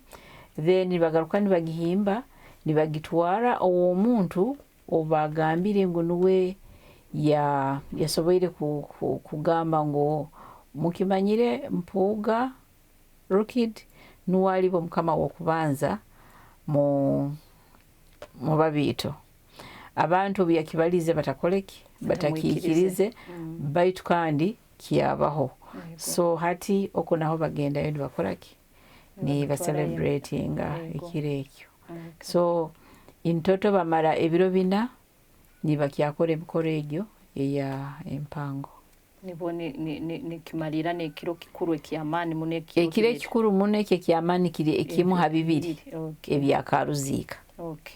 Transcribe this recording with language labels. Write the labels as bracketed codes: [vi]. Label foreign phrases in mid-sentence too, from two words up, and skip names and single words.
[ttj] Then nibagaruka nibagihimba nibagitwara owomuntu obagambire ngu nuwe yasoboire kugamba ngo mukimanyire mpuuga Rukid nuwalibo mukama wokubanza mu babiito abantu byakibalize batakoleki batakikirize baitu kandi kiyabaho. So hati okunaho bagenda yo bakolaki ni ba celebrating ekirekyo. [en] So in total [ttj] bamara ebiro 4 ni bakyakora emikoro egyo eya empango. Ni kimalira ne kiro kikuru ekyamani munekyo ekire kikuru munekyo ekyamani kiri ekimu ha 2 ebyakaruziika. Okay.